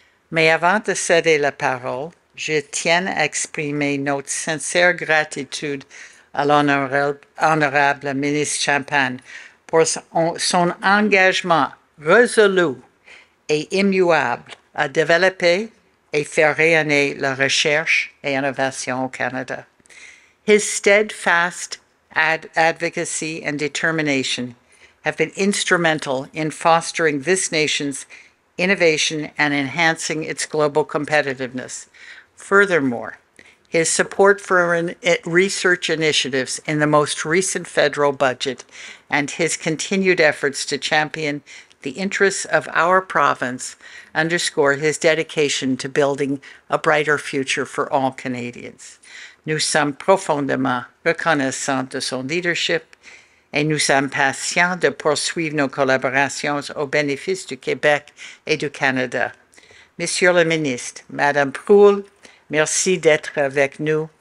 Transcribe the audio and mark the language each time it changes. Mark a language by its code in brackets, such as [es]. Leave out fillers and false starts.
[fr] Mais avant de céder la parole, je tiens à exprimer notre sincère gratitude à l'honorable ministre Champagne pour son engagement résolu et immuable à développer et faire rayonner la recherche et innovation au Canada. [en] His steadfast advocacy and determination have been instrumental in fostering this nation's innovation and enhancing its global competitiveness. Furthermore, his support for research initiatives in the most recent federal budget and his continued efforts to champion the interests of our province underscore his dedication to building a brighter future for all Canadians. [fr] Nous sommes profondément reconnaissants de son leadership et nous sommes patients de poursuivre nos collaborations au bénéfice du Québec et du Canada. Monsieur le ministre, Madame Proulx, merci d'être avec nous.